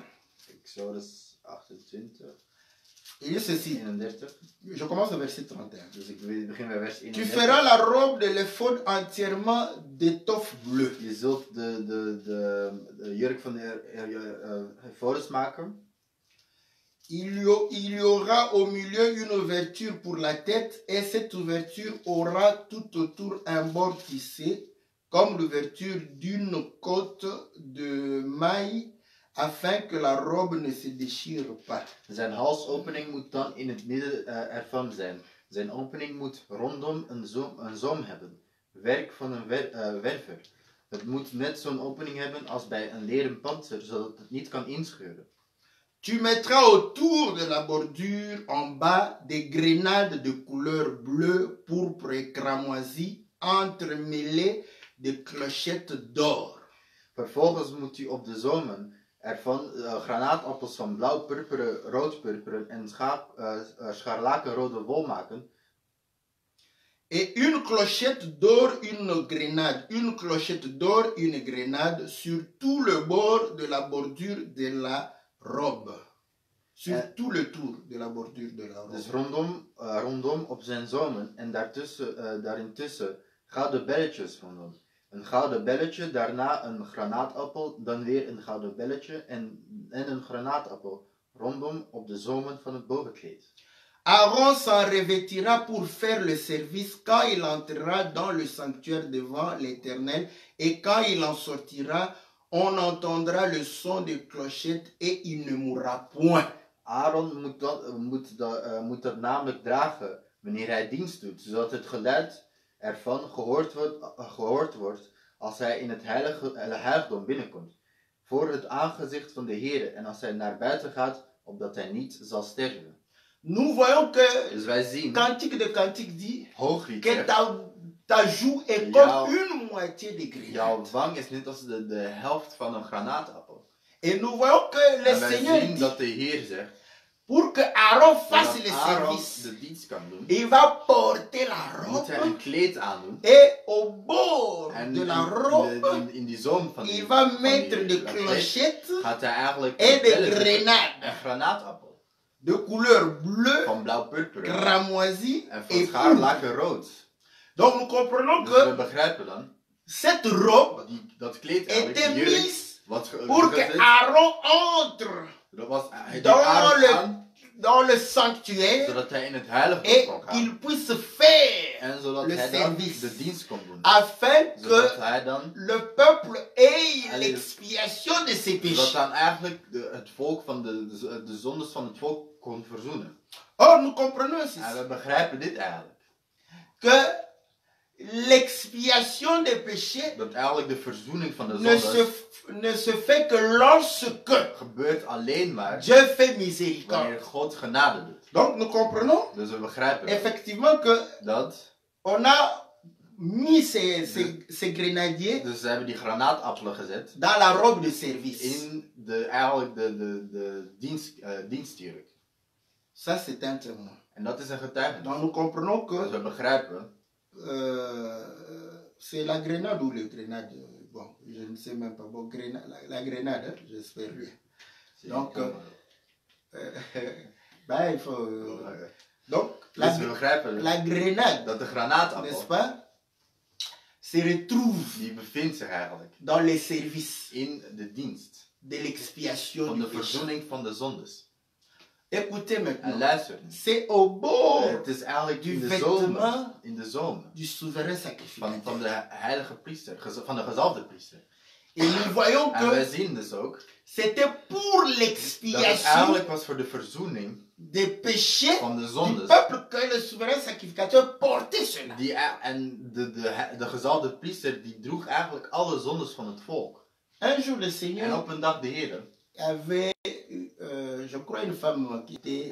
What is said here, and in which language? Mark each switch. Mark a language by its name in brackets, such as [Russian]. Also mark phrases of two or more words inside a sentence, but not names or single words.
[French] Exodus 28, il dit ceci. 31. Je commence au verset 31. [Dutch] Dus ik begin bij vers [French] Tu [Dutch] 31. [French] feras la robe de l'éphod entièrement d'étoffe bleue. [Dutch] Je zult de jurk van de Hephordus maken. [French] Il y aura au milieu une ouverture pour la tête et cette ouverture aura tout autour un bord tissé comme l'ouverture d'une côte de maille afin que la robe ne se déchire pas. [Dutch] Zijn halsopening moet dan in het midden ervan zijn. Zijn opening moet rondom een zoom hebben. Werk van een werver. Het moet net zo'n opening hebben als bij een leren pantser, zodat het niet kan inscheuren. [French] Tu mettras autour de la bordure en bas des grenades de couleur bleue, pourpre et cramoisie entremêlées de clochettes d'or. [Dutch] Vervolgens moet u op de zomen ervan granaatappels van blauw, purperen, rood-purperen en scharlakenrode wol maken. [French] Et une clochette d'or, une grenade. Une clochette d'or, une grenade sur tout le bord de la bordure de la robe. Sur tout le tour de la bordure de la robe. [Dutch] Dus rondom op zijn zomen en daarintussen gouden belletjes rondom. Een gouden belletje, daarna een granaatappel, dan weer een gouden belletje en een granaatappel rondom op de zomen van het bovenkleed. [French] Aaron s'en revêtira pour faire le service quand il entrera dans le sanctuaire devant l'Éternel et quand il en sortira, on entendra le son des clochettes et il ne mourra point. [Dutch] Aaron moet dat namelijk dragen wanneer hij dienst doet, zodat het geluid ervan gehoord wordt als hij in het heiligdom binnenkomt, voor het aangezicht van de Heer en als hij naar buiten gaat, opdat hij niet zal sterven. [French] Nous voyons que [Dutch] Dus wij zien, [French] Cantique de Cantique dit [Dutch] Hooglied [French] que [Dutch] zegt, [French] ta joue est [Dutch] Jouw- [French] comme une moitié de [Dutch] jouw [French] grenade. [Dutch] wang is net als de helft van een granaatappel. [French] Et nous voyons que le [Dutch] En wij [French] Seigneur [Dutch] zien dit, dat de Heer zegt, [French] pour que Aaron fasse [Dutch] dat [French] le [Dutch] Aaron [French] service, [Dutch] de dienst kan doen, [French] il va porter la [Dutch] moet hij een [French] robe [Dutch] kleed aandoen. [French] et au bord [Dutch] En [French] de la robe, [Dutch] in die zoom van die, [French] il va [Dutch] van [French] mettre [Dutch] die [French] des [Dutch] kleed [French] clochettes [Dutch] gaat hij eigenlijk [French] et des [Dutch] bellen zetten. Een [French] grenades [Dutch] granaatappel [French] de couleur bleue, [Dutch] van blauw-purperen [French] cramoisie [Dutch] en van [French] et pourpre. [Dutch] scharlakenrood. [French] Donc nous comprenons [Dutch] Dus we [French] que [Dutch] begrijpen dan, [French] cette robe [Dutch] dat kleed eigenlijk, [French] était [Dutch] die jurk, [French] mise [Dutch] wat [French] pour que Aaron entre [Dutch] dat was, hij deed [French] dans [Dutch] Aaron aan, [French] dans le sanctuaire [Dutch] zodat hij in het heiligdom [French] et [Dutch] kon gaan. [French] qu'il puisse faire [Dutch] En zodat [French] le [Dutch] hij dan [French] service. [Dutch] de dienst kon doen. [French] afin [Dutch] Zodat [French] que [Dutch] hij dan, [French] le peuple ait Allez. l'expiation de ses [Dutch] zodat [French] péchés. [Dutch] dan eigenlijk het volk van de zondes van het volk kon verzoenen. [French] Or, nous comprenons aussi [Dutch] En we begrijpen dit eigenlijk. [French] que l'expiation des péchés [Dutch] Dat eigenlijk de verzoening van de [French] ne [Dutch] zondes [French] ne se fait que lorsque [Dutch] gebeurt alleen maar [French] Dieu fait miséricorde. [Dutch] wanneer God genade doet. [French] Donc, nous comprenons [Dutch] Dus we begrijpen [French] effectivement que [Dutch] dat. [French] on a mis ces grenadiers [Dutch] Dus ze hebben die granaatappelen gezet [French] dans la robe de service. [Dutch] in eigenlijk de dienstjurk. [French] Ça, c'est un témoin. [Dutch] En dat is een getuigenis. [French] Donc, nous comprenons [Dutch] Dus [French] que [Dutch] we begrijpen [French] c'est la grenade ou le grenade? Bon, je ne sais même pas. Bon, la grenade, hein, j'espère bien. Donc, ben, il faut... donc, la grenade, n'est-ce pas, se retrouve [Dutch] die bevindt zich eigenlijk [French] dans les services [Dutch] in de dienst [French] de l'expiation [Dutch] van [French] du [Dutch] de [French] péché. [Dutch] verzoening van de zondes. [French] Écoutez [Dutch] En [French] maintenant, [Dutch] luister, [French] c'est au bord [Dutch] het is eigenlijk [French] du [Dutch] in de [French] vêtement [Dutch] zomer [French] du souverain [Dutch] van [French] sacrificateur. [Dutch] de heilige priester, van de gezalfde priester. [French] Et nous voyons [Dutch] En wij [French] que [Dutch] zien dus ook [French] c'était pour [Dutch] dat het [French] l'expiation [Dutch] eigenlijk was voor de verzoening [French] des péchés [Dutch] van de [French] du [Dutch] zondes. [French] peuple que le souverain sacrificateur portait cela. [Dutch] En de gezalfde priester die droeg eigenlijk alle zondes van het volk. [French] Un jour, le [Dutch] En [French] Seigneur [Dutch] op een dag de Heer, [French] avait, je crois, une femme qui était